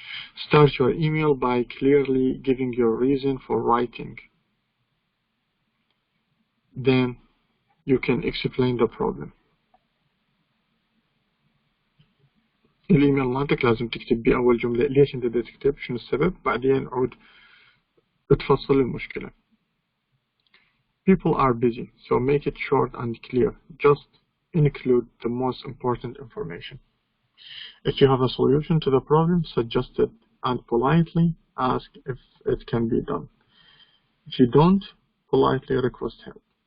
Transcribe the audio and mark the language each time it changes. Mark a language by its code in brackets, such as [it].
[en] Start your email by clearly giving your reason for writing. Then you can explain the problem. [ar] الإيميل مالتك لازم تكتب بأول جملة ليش أنت بدك تكتب شنو السبب بعدين عود تفصل المشكلة. [en] People are busy so make it short and clear. Just include the most important information. If you have a solution to the problem, suggest it and politely ask if it can be done. If you don't, politely request help.